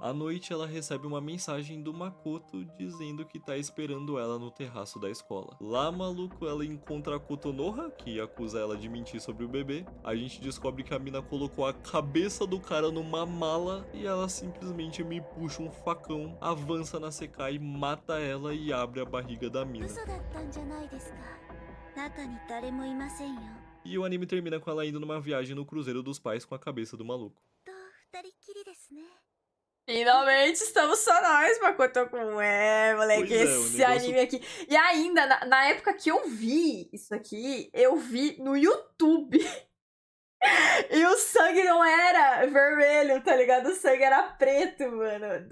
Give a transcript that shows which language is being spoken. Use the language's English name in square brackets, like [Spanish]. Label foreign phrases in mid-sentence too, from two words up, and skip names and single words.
[Portuguese] À noite, ela recebe uma mensagem do Makoto dizendo que tá esperando ela no terraço da escola. Lá, maluco, ela encontra a Kotonoha, que acusa ela de mentir sobre o bebê. A gente descobre que a mina colocou a cabeça do cara numa mala e ela simplesmente me puxa um facão, avança na Sekai, mata ela e abre a barriga da mina. [Japanese] 嘘だったんじゃないですか中に誰もいませんよ [Portuguese] E o anime termina com ela indo numa viagem no cruzeiro dos pais com a cabeça do maluco. [Japanese] と二人っきりですね [Portuguese] Finalmente estamos só nós, Makoto Kun. Moleque, Pois é, o esse negócio- anime aqui. E ainda, na época que eu vi isso aqui, eu vi no YouTube. E o sangue não era vermelho, tá ligado? O sangue era preto, mano.